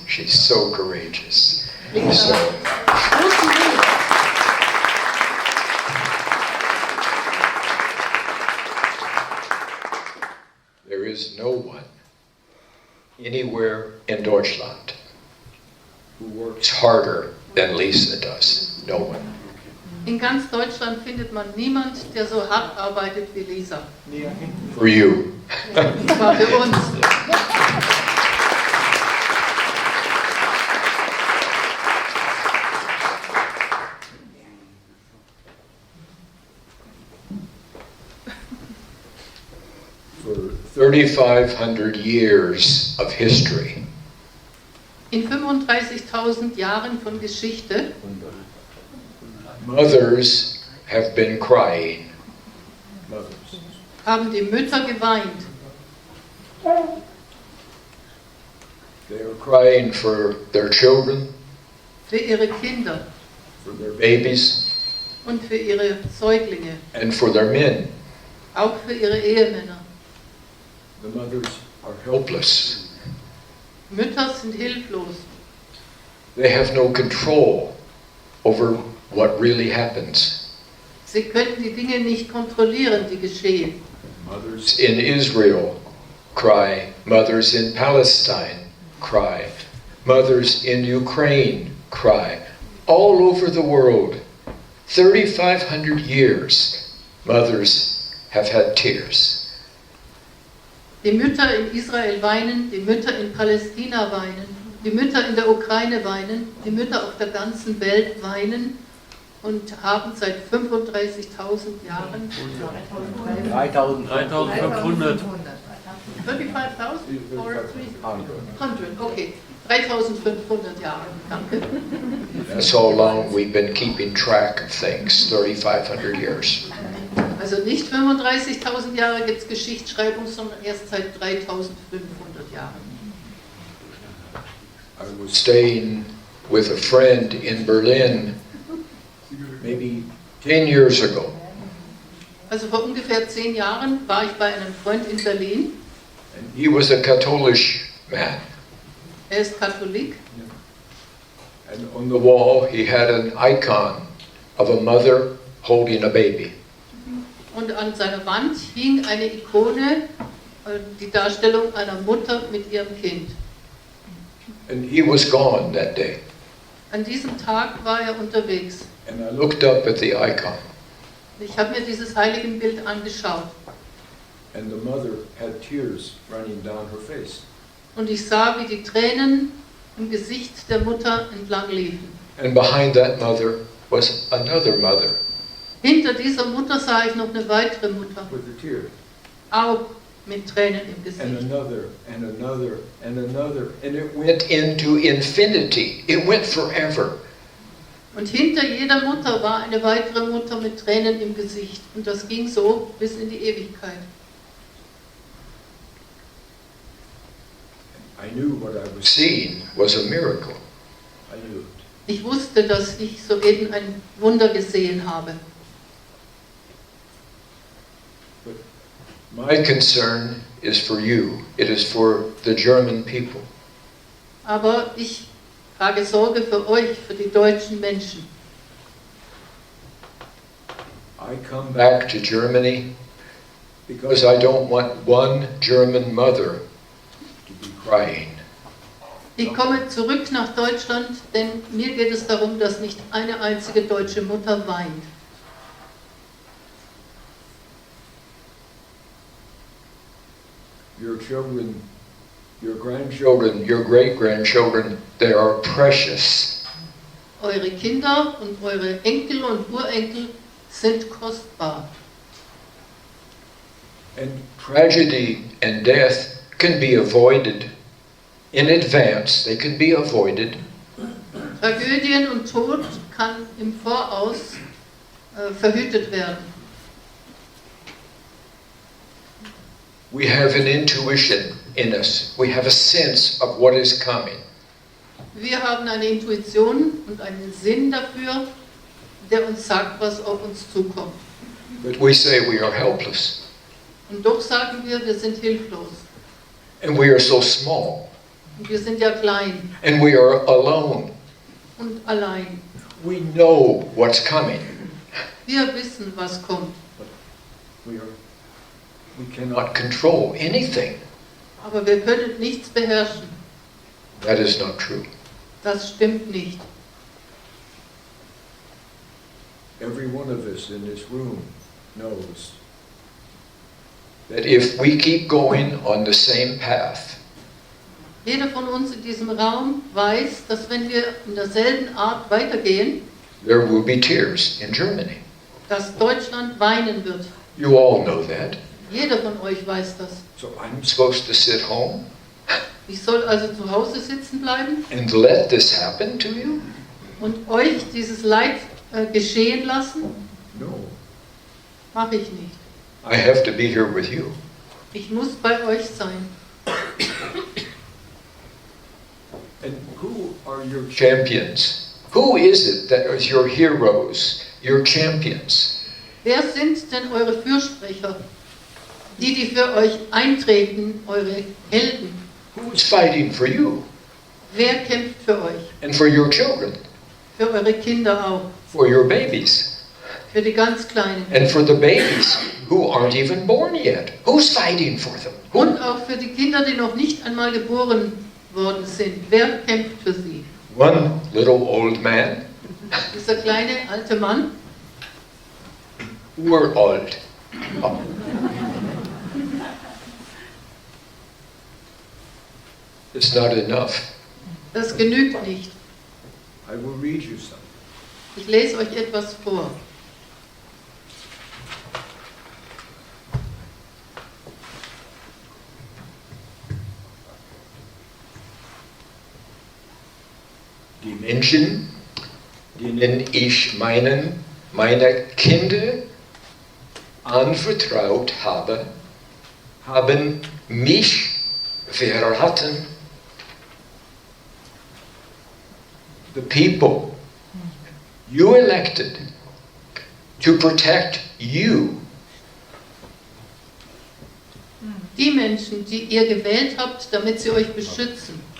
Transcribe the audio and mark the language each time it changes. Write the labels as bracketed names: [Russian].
[English] She's so courageous. So, there is no one anywhere in Deutschland who works harder than Lisa does. No one. [German] In ganz Deutschland findet man niemand, der so hart arbeitet wie Lisa. [English] For you. [German] Das war für uns. [English] For 3,500 years of history, [German] In 35.000 Jahren von Geschichte [English] mothers have been crying. Mothers. [German] haben die Mütter geweint. [English] They are crying for their children, [German] Für ihre Kinder [English] for their babies, [German] und für ihre Säuglinge. [English] and for their men. [German] Auch für ihre Ehemänner. [English] The mothers are helpless. [German] Mütter sind hilflos. [English] They have no control over what really happens. [German] Sie können die Dinge nicht kontrollieren, die geschehen. [English] Mothers in Israel cry. Mothers in Palestine cry. Mothers in Ukraine cry. All over the world, 3,500 years, mothers have had tears. [German] Die Mütter in Israel weinen, die Mütter in Palästina weinen, die Mütter in der Ukraine weinen, die Mütter auf der ganzen Welt weinen und haben seit 35.000 Jahren 3.500. 35.000 [English] or 300, okay, [German] 3.500 Jahre, danke. [English] That's how long we've been keeping track of things, 3,500 years. [German] Also nicht 35.000 Jahre gibt es Geschichtsschreibung, sondern erst seit 3.500 Jahren. [English] I was staying with a friend in Berlin maybe 10 years ago. [German] Also vor ungefähr 10 Jahren war ich bei einem Freund in Berlin. [English] And he was a Katholisch man. [German] Er ist Katholik. [English] And on the wall he had an icon of a mother holding a baby. [German] Und an seiner Wand hing eine Ikone, die Darstellung einer Mutter mit ihrem Kind. [English] And he was gone that day. [German] An diesem Tag war er unterwegs. [English] And I looked up at the icon. [German] Ich habe mir dieses Heiligenbild angeschaut. [English] And the mother had tears running down her face. [German] Und ich sah, wie die Tränen im Gesicht der Mutter entlang liefen. [English] And behind that mother was another mother [German] Hinter dieser Mutter sah ich noch eine weitere Mutter, [English] with a tear. [German] auch mit Tränen im [English] And [German] Gesicht. [English] another, and another, and another. And it went into infinity. It went forever. [German] Und hinter jeder Mutter war eine weitere Mutter mit Tränen im Gesicht. Und das ging so bis in die Ewigkeit. [English] I knew what I was seeing was a miracle. I knew it. [German] Ich wusste, dass ich soeben ein Wunder gesehen habe. [English] But my concern is for you. It is for the German people. [German] Aber ich trage Sorge für euch, für die deutschen Menschen. [English] I come back to Germany because I don't want one German mother to be crying. [German] Ich komme zurück nach Deutschland, denn mir geht es darum, dass nicht eine einzige deutsche Mutter weint. [English] Your children, your grandchildren, your great-grandchildren, they are precious. [German] Eure Kinder und eure Enkel und Urenkel sind kostbar. [English] And tragedy and death can be avoided in advance. They can be avoided. [German] Tragödien und Tod kann im Voraus verhütet werden. [English] We have an intuition in us. We have a sense of what is coming. [German] Wir haben eine Intuition und einen Sinn dafür, der uns sagt, was auf uns zukommt. [English] But we say we are helpless. [German] Und doch sagen wir, wir sind hilflos. [English] And we are so small. [German] Und wir sind ja klein [English] And we are alone. [German] und allein. [English] We know what's coming. [German] Wir wissen, was kommt. [English] We cannot control anything. [German] Aber wir können nichts beherrschen. [English] That is not true. [German] Das stimmt nicht. [English] Every one of us in this room knows that if we keep going on the same path, [German] Jeder von uns in diesem Raum weiß, dass wenn wir in derselben Art weitergehen, [English] there will be tears in Germany. [German] dass Deutschland weinen wird. [English] You all know that. [German] Jeder von euch weiß das. [English] So I'm supposed to sit home [German] Ich soll also zu Hause sitzen bleiben [English] and let this happen to you? [German] und euch dieses Leid geschehen lassen? [English] No. [German] Mache ich nicht. [English] I have to be here with you. [German] Ich muss bei euch sein. [English] And who are your champions? Who is it that is your heroes, your champions? [German] Wer sind denn eure Fürsprecher? Die für euch eintreten, eure Helden. [English] Who is fighting for you [German] Wer kämpft für euch? [English] and for your children, [German] Für eure Kinder auch. [English] for your babies, [German] Für die ganz Kleinen. [English] and for the babies who aren't even born yet? Who's fighting for them? [German] Und auch für die Kinder, die noch nicht einmal geboren worden sind. Wer kämpft für sie? [English] One little old man. [German] Dieser kleine alte Mann. [English] We're old. Oh. It's not enough. [German] Das genügt nicht. [English] I will read you something. [German] Ich lese euch etwas vor. Die Menschen, denen ich meine Kinder anvertraut habe, haben mich verraten. [English] The people you elected to protect you [German] Die Menschen, die ihr gewählt habt, damit sie euch beschützen